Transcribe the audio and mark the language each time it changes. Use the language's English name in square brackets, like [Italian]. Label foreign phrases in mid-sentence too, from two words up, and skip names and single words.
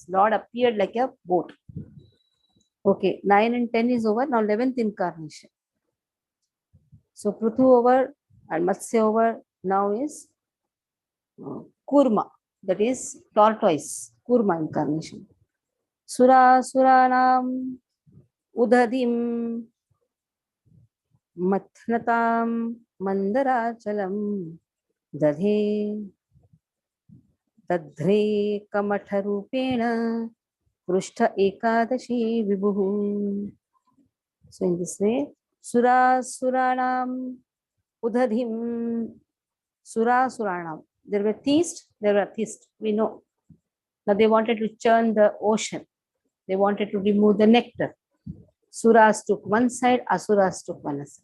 [English] Lord appeared like a boat. Okay, 9 and 10 is over. Now 11th incarnation. So Prithu over and Matsya over. Now is Kurma, that is tortoise, Kurma incarnation. [Sanskrit] Sura Suranam Udhadim Mathnatam Mandarachalam Dadhe Dadhre Kamatharupena Prushta Ekadashi Vibhuhu. [English] So in this way, [Sanskrit] Sura Suranam Udhadim Sura Suranam. [English] There were theists, we know. Now they wanted to churn the ocean. They wanted to remove the nectar. Suras took one side, Asuras took one side.